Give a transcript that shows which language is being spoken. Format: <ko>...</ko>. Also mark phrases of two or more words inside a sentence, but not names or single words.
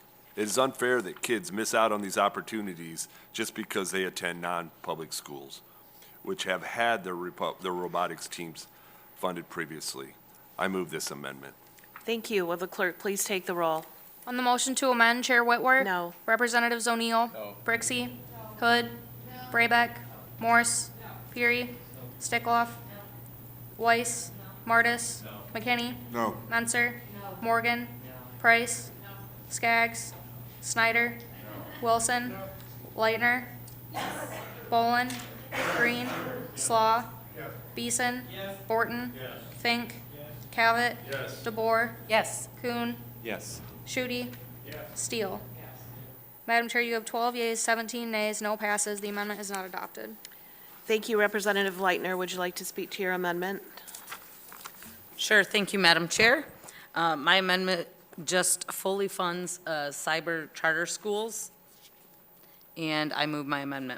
<en>It is unfair that kids miss out on these opportunities just because they attend non-public schools, which have had their robotics teams funded previously. I move this amendment. Thank you. Will the clerk please take the roll? On the motion to amend, Chair Whitworth? No. Representatives O'Neill? No. Brixey? Hood? Braybeck? Morse? Fury? Stickloff? Weiss? Martis? McKinney? No. Menser? Morgan? Price? Skaggs? Snyder? Wilson? Leitner? Bolin? Green? Slaw? Beeson? Borton? Fink? Cavett? DeBoer? Yes. Kuhn? Yes. Shooty? Steele? Madam Chair, you have 12 yeas, 17 nays, no passes. The amendment is not adopted. Thank you. Representative Leitner, would you like to speak to your amendment? Sure, thank you, Madam Chair. My amendment just fully funds cyber charter schools, and I move my amendment.</en>